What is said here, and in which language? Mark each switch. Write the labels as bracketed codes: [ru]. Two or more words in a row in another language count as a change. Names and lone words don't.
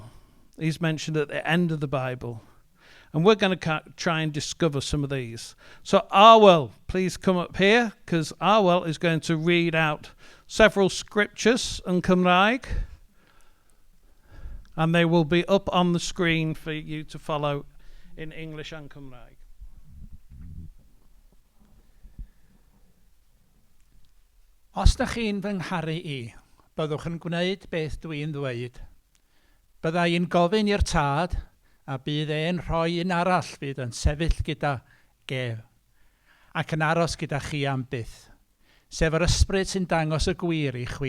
[en] He's mentioned at the end of the Bible. And we're going to try and discover some of these. So Arwell, please come up here, because Arwell is going to read out several scriptures in Cymraeg. And they will be up on the screen for you to follow in English and Cymraeg. [cy] Os da chi'n fy ngharu I, byddwch yn gwneud beth dwi'n ddweud. Byddai yn gofyn i'r tad, a bydd e'n rhoi un arall fydd yn sefyll gyda gef, ac yn aros gyda chi am byth, sef yr ysbryd sy'n dangos y gwir I chwi.